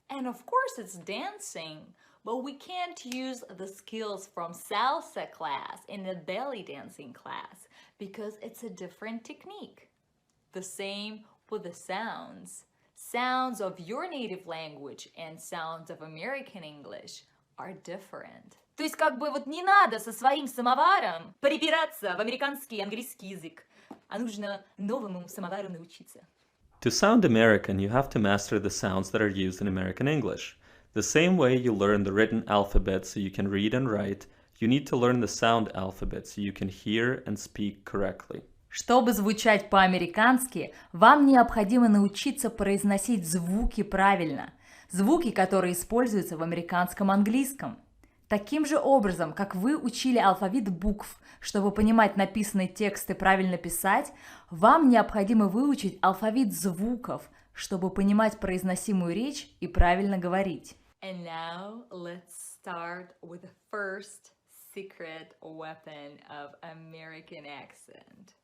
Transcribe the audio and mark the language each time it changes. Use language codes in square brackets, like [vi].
[en] And of course it's dancing, but we can't use the skills from salsa class in the belly dancing class because it's a different technique. The same with the sounds. Sounds of your native language and sounds of American English are different. [ru] То есть как бы вот не надо со своим самоваром припираться в американский и английский язык, а нужно новому самовару научиться. [en] To sound American, you have to master the sounds that are used in American English. The same way you learn the written alphabet so you can read and write, you need to learn the sound alphabet so you can hear and speak correctly. [ru] Чтобы звучать по-американски, вам необходимо научиться произносить звуки правильно. Звуки, которые используются в американском английском. Таким же образом, как вы учили алфавит букв, чтобы понимать написанный текст и правильно писать, вам необходимо выучить алфавит звуков, чтобы понимать произносимую речь и правильно говорить. [en] And now let's start with the first secret weapon of American accent.